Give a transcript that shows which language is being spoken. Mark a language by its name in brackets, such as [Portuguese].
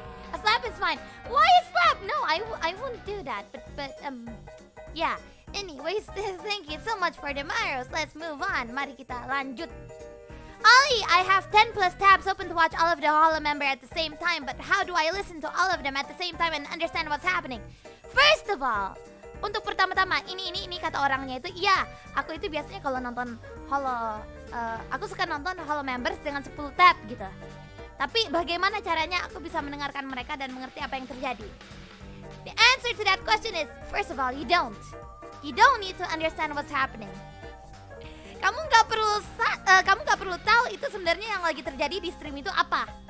[English] A slap is fine. Why a slap? No, I wouldn't do that. But yeah. Anyways, thank you so much for the Maros. Let's move on. [Indonesian] Mari kita lanjut. [English] Ollie, I have 10 plus tabs open to watch all of the Holo member at the same time, but how do I listen to all of them at the same time and understand what's happening? First of all, [Indonesian] untuk pertama-tama, ini kata orangnya itu, iya, aku itu biasanya kalau nonton Holo, aku suka nonton Holo members dengan 10 tab gitu. Tapi bagaimana caranya aku bisa mendengarkan mereka dan mengerti apa yang terjadi? [English] The answer to that question is, first of all, you don't. You don't need to understand what's happening. [Indonesian] Kamu nggak perlu tahu itu sebenarnya yang lagi terjadi di stream itu apa.